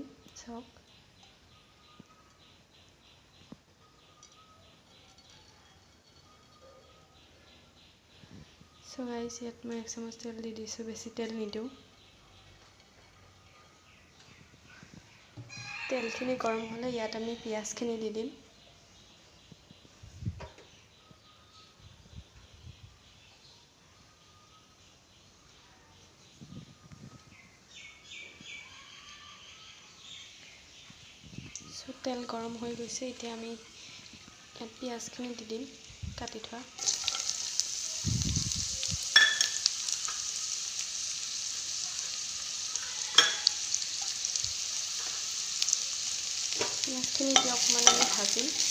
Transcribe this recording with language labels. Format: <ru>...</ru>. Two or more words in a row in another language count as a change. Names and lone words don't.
<as>চাওক</as> <en>So guys</en> <as>ইয়াত মই 1 চামুচ তেল দি দিছোঁ, বেছি তেল নিদিওঁ। তেলখিনি গৰম হ'লে ইয়াত আমি পিঁয়াজখিনি দি দিম। सो তেল গৰম হৈ গৈছে, এতিয়া আমি ইয়াত পিঁয়াজখিনি দি দিম কাটি থোৱা। পিঁয়াজখিনি এতিয়া অকণমান আমি ভাজিম।</as>